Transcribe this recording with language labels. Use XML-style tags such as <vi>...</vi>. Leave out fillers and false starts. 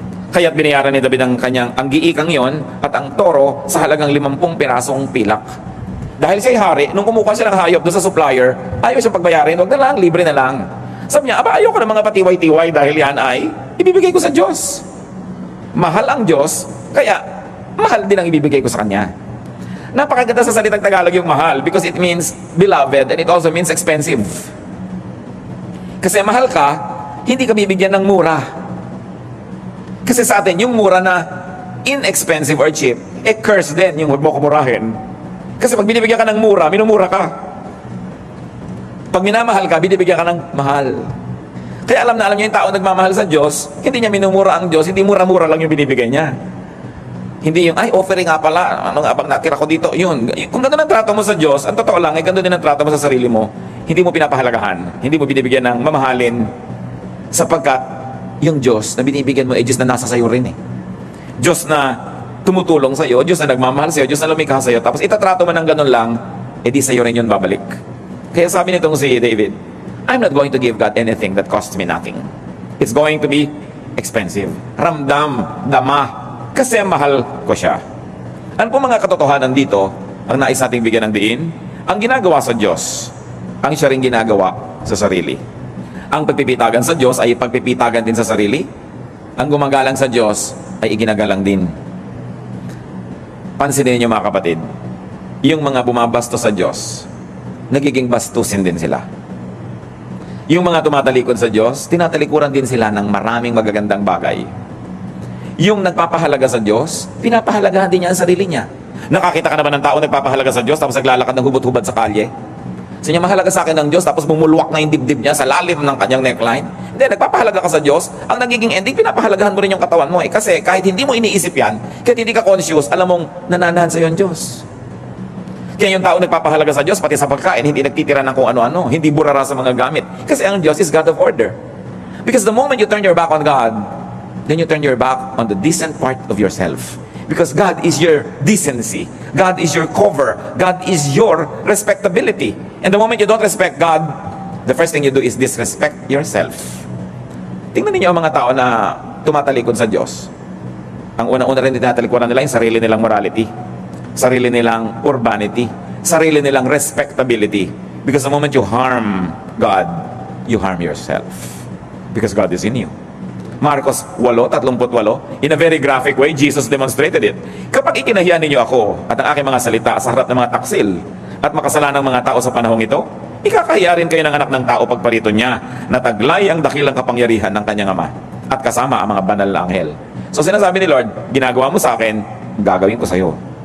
<tl>Kaya't binayaran ni David ang giikang yon at ang toro sa halagang 50 pirasong pilak. Dahil siya hari, nung kumukuha siya ng hayop doon sa supplier, ayaw siyang pagbayarin, wag na lang, libre na lang. Sabi niya, ayaw ko ng mga patiway-tiway dahil yan ay ibibigay ko sa Diyos. Mahal ang Diyos, kaya mahal din ang ibibigay ko sa Kanya. Napakaganda sa salitang Tagalog yung</tl> <en>mahal because it means beloved and it also means expensive.</en> <tl>Kasi mahal ka, hindi ka bibigyan ng mura. Kasi sa atin, yung mura na inexpensive or cheap, curse din yung huwag mo kumurahin. Kasi pag binibigyan ka ng mura, minumura ka. Pag minamahal ka, binibigyan ka ng mahal. Kaya alam na alam niyo yung tao nagmamahal sa Diyos, hindi niya minumura ang Diyos, hindi mura-mura lang yung binibigay niya. Hindi yung, ay, offering nga pala, ano nga bang natira ko dito, yun. Kung gano'n ang trato mo sa Diyos, ang totoo lang, gano'n din ang trato mo sa sarili mo, hindi mo pinapahalagahan, hindi mo binibigyan ng mamahalin, sapagkat yung Diyos na binibigyan mo ay Diyos na nasa sayo rin eh. Diyos na tumutulong sa'yo, Diyos na nagmamahal sa'yo, Diyos na lumikha sa'yo, tapos itatrato mo ng gano'n lang, edi sa'yo rin yun babalik. Kaya sabi nitong si David,</tl> <en>I'm not going to give God anything that costs me nothing. It's going to be expensive.</en> <tl>Ramdam, dama, kasi mahal ko siya. Ano po mga katotohanan dito ang nais nating bigyan ng diin? Ang ginagawa sa Diyos, ang siya rin ginagawa sa sarili. Ang pagpipitagan sa Diyos ay pagpipitagan din sa sarili. Ang gumagalang sa Diyos ay iginagalang din. Pansinin niyo mga kapatid, yung mga bumabastos sa Diyos, nagiging bastusin din sila. Yung mga tumatalikod sa Diyos, tinatalikuran din sila ng maraming magagandang bagay. Yung nagpapahalaga sa Diyos, pinapahalagahan din niya ang sarili niya. Nakakita ka naman ng tao nagpapahalaga sa Diyos tapos naglalakad ng hubot-hubad sa kalye? Sa niya, mahalaga sa akin ng Diyos tapos bumulwak na yung dibdib niya sa lalim ng kanyang neckline? Hindi, nagpapahalaga ka sa Diyos, ang nagiging ending, pinapahalagahan mo rin yung katawan mo. Kasi kahit hindi mo iniisip yan, kahit hindi ka conscious, alam mong nananahan sa iyo ang Diyos. Kaya yung tao nagpapahalaga sa Diyos, pati sa pagkain, hindi nagtitira ng kung ano-ano, hindi burara sa mga gamit. Kasi ang Diyos</tl> <en>is God of order. Because the moment you turn your back on God, then you turn your back on the decent part of yourself. Because God is your decency. God is your cover. God is your respectability. And the moment you don't respect God, the first thing you do is disrespect yourself.</en> <tl>Tingnan niyo ang mga tao na tumatalikod sa Diyos. Ang una-una rin tinatalikuran nila yung sarili nilang morality, sarili nilang urbanity, sarili nilang respectability.</tl> <en>Because the moment you harm God, you harm yourself. Because God is in you. Marcos 8:38, in a very graphic way, Jesus demonstrated it.</en> <tl>Kapag ikinahiya ninyo ako at ang aking mga salita sa harap ng mga taksil at makasalanang mga tao sa panahong ito, ikakahiya rin kayo ng anak ng tao pagparito niya na taglay ang dakilang kapangyarihan ng kanyang ama at kasama ang mga banal na anghel. So sinasabi ni Lord, ginagawa mo sa akin, gagawin ko sa iyo.</tl>